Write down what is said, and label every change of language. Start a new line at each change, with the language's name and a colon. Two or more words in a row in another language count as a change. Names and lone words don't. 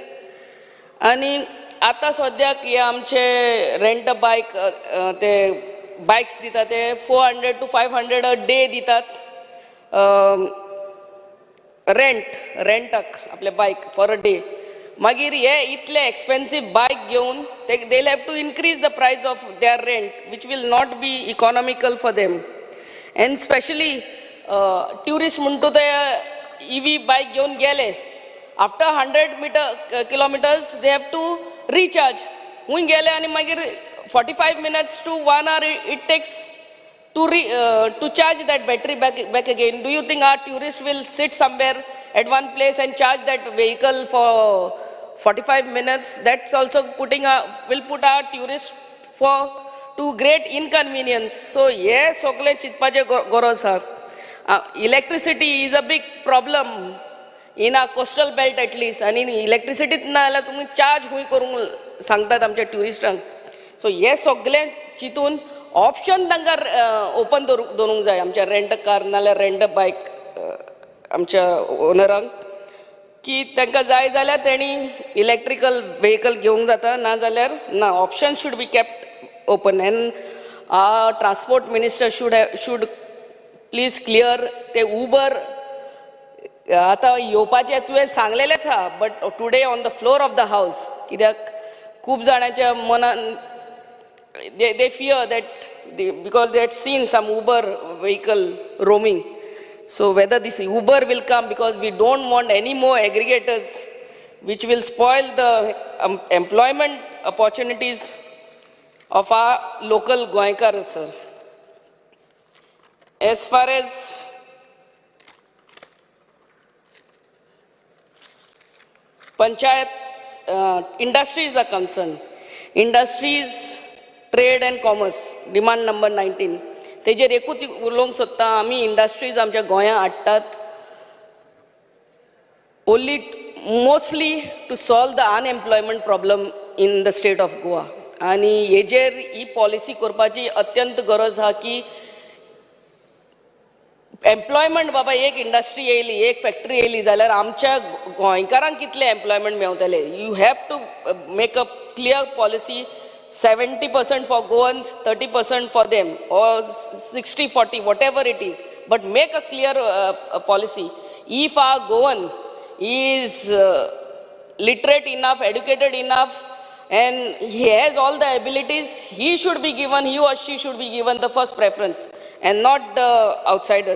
Konkani: आणि आतां सद्याक हे आमचे
English: rent a bike
Konkani: ते बायक्स दितात ते 400 to 500
English: a day
Konkani: दितात रेंटाक आपले बायक
English: for a day.
Konkani: मागीर हे इतले एक्सपेन्सीव बायक घेवन
English: they have to increase the price of their rent which will not be economical for them. and specially
Konkani: ट्युरिस्ट म्हणटा ते EV बायक घेवन गेले
English: after 100 kilometers they have to recharge.
Konkani: हुंय गेले आनी मागीर
English: 45 minutes to 1 hour it takes to charge that battery back again. Do you think our tourists will sit somewhere at one place and charge that vehicle for 45 minutes? That's also will put our tourists to great inconvenience. So yes,
Konkani: सगळे चिंतपाचे गरज आसा.
English: Electricity is a big problem in a coastal belt at least,
Konkani: आणि इलेक्ट्रिसिटीच ना जाल्यार तुमी चार्ज खूंय करूंक सांगतात आमच्या ट्युरिस्टांक. सो हे सगळे चिंतून ऑप्शन तांकां ओपन दवरूंक जाय आमच्या
English: rent car
Konkani: नाल्यार
English: rent bike
Konkani: आमच्या ओनरांक की तांकां जाय जाल्यार तेणी
English: electrical vehicle
Konkani: घेवंक जाता ना जाल्यार ना.
English: option should be kept open and transport minister should please clear
Konkani: ते उबर आतां येवपाचें तुवें सांगलेलेंच आहा
English: but today on the floor of the house
Konkani: कित्याक खूब जाणांच्या मनान
English: they fear that because they had seen some Uber vehicle roaming. So whether this Uber will come, because we don't want any more aggregators which will spoil the employment opportunities of our local Goankars, sir. As far as panchayat industries are concerned, industries, trade and commerce, demand number 19.
Konkani: तेजेर एकूच उलोवंक सोदता, आमी इंडस्ट्रीज आमच्या गोंयांत हाडटात
English: only mostly to solve the unemployment problem in the state of Goa.
Konkani: आणि हेजेर ही पॉलिसी करपाची अत्यंत गरज आहा की एम्प्लॉयमेंट बाबा एक इंडस्ट्री येयली, एक फॅक्टरी येयली जाल्यार आमच्या गोंयकारांक कितले एम्प्लॉयमेंट मेवतले.
English: you have to make a clear policy, 70% for Goans, 30% for them, or 60-40, whatever it is. But make a clear policy. If our Goan is literate enough, educated enough, and he has all the abilities, he should be given, he or she should be given the first preference, and not the outsiders.